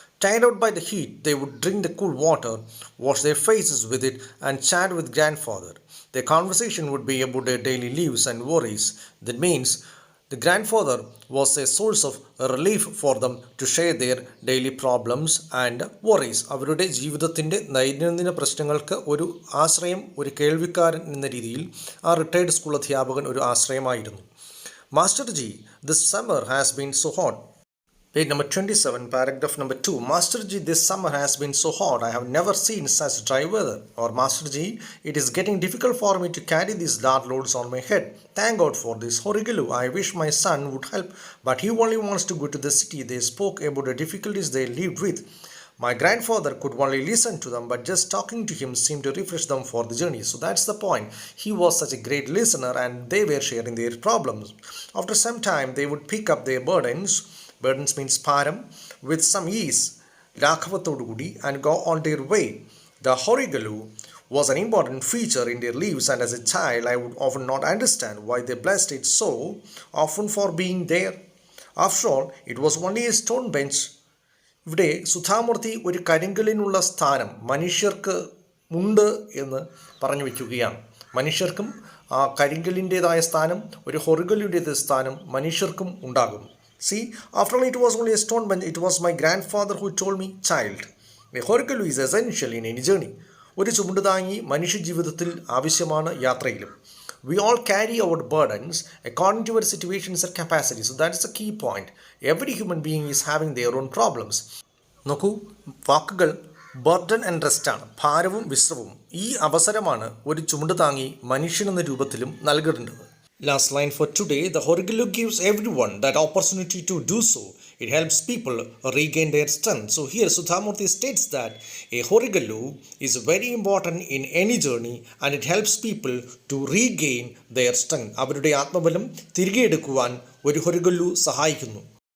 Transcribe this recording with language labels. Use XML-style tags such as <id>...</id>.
<en>Tired out by the heat, they would drink the cool water, wash their faces with it, and chat with grandfather. Their conversation would be about their daily lives and worries. That means the grandfather was a source of relief for them to share their daily problems and worries.</en> <ml>അവരുടെ ജീവിതത്തിൻ്റെ ദൈനംദിന പ്രശ്നങ്ങൾക്ക് ഒരു ആശ്രയം, ഒരു കേൾവിക്കാരൻ എന്ന രീതിയിൽ ആ റിട്ടയർഡ് സ്കൂൾ അധ്യാപകൻ ഒരു ആശ്രയമായിരുന്നു.</ml> <en>Masterji, this summer has been so hot. Page number 27, paragraph number 2. Masterji, this summer has been so hot. I have never seen such dry weather. Or Masterji, it is getting difficult for me to carry these dart loads on my head. Thank God for this Horigalu. I wish my son would help, but he only wants to go to the city. They spoke about the difficulties they lived with. My grandfather could only listen to them, but just talking to him seemed to refresh them for the journey. So that's the point. He was such a great listener and they were sharing their problems. After some time, they would pick up their burdens. Burdens means param, with some ease, Rakhavatodugudi, and go on their way. The Horigalu was an important feature in their lives, and as a child, I would often not understand why they blessed it so often for being there. After all, it was only a stone bench.</en> <ml>ഇവിടെ സുധാമൂർത്തി ഒരു കരിങ്കലിനുള്ള സ്ഥാനം മനുഷ്യർക്ക് ഉണ്ട് എന്ന് പറഞ്ഞു വയ്ക്കുകയാണ്. മനുഷ്യർക്കും ആ കരിങ്കലിൻ്റെതായ സ്ഥാനം, ഒരു ഹൊറിഗലുടേതായ സ്ഥാനം മനുഷ്യർക്കും ഉണ്ടാകും.</ml> <en>See, after all, it was only a stone bench. It was my grandfather who told me, child, a horigalu is essential in any journey.</en> <ml>ഒരു ചുമടുതാങ്ങി മനുഷ്യ ജീവിതത്തിൽ ആവശ്യമാണ് യാത്രയിലും.</ml> <en>We all carry our burdens according to our situations and capacity. So that is the key point. Every human being is having their own problems.</en> <ml>നോക്കൂ, വാക്കുകൾ</ml> <en>burden and rest</en> <ml>ആണ്, ഭാരവും വിശ്രമവും. ഈ അവസരമാണ് ഒരു ചുമട് താങ്ങി മനുഷ്യനെന്ന രൂപത്തിലും നൽകേണ്ടത്.</ml> <en>Last line for today, the Horigalu gives everyone that opportunity to do so. It helps people regain their strength. So here Sudhamurthy states that a Horigalu is very important in any journey and it helps people to regain their strength.</en> <ml>അവരുടെ ആത്മബലം തിരികെ എടുക്കുവാൻ ഒരു Horigalu സഹായിക്കുന്നു.</ml>